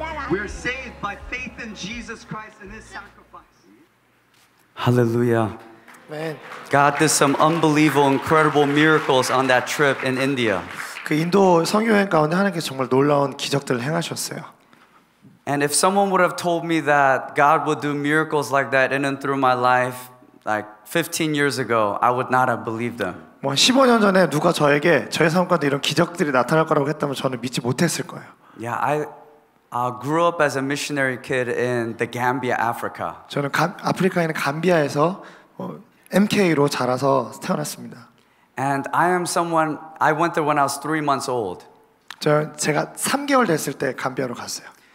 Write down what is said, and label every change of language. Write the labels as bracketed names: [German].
[English] We are saved by faith in Jesus Christ and His sacrifice. Hallelujah. [Korean] 아멘. [English] God did some unbelievable, incredible miracles on that trip in India. [Korean] 그 인도 선교여행 가운데 하나님께서 정말 놀라운 기적들을 행하셨어요. [English] And if someone would have told me that God would do miracles like that in and through my life like 15 years ago, I would not have believed them. [Korean] 뭐 15년 전에 누가 저에게 저의 삶 가운데 이런 기적들이 나타날 거라고 했다면 저는 믿지 못했을 거예요. [English] Yeah, grew up as a missionary kid in the Gambia, Africa. [Korean] 저는 아프리카에 있는 감비아에서 MK로 자라서 태어났습니다. [English] And I am someone, I went there when I was 3 months old. [Korean] 제가 3개월 됐을 때 감비아로 갔어요.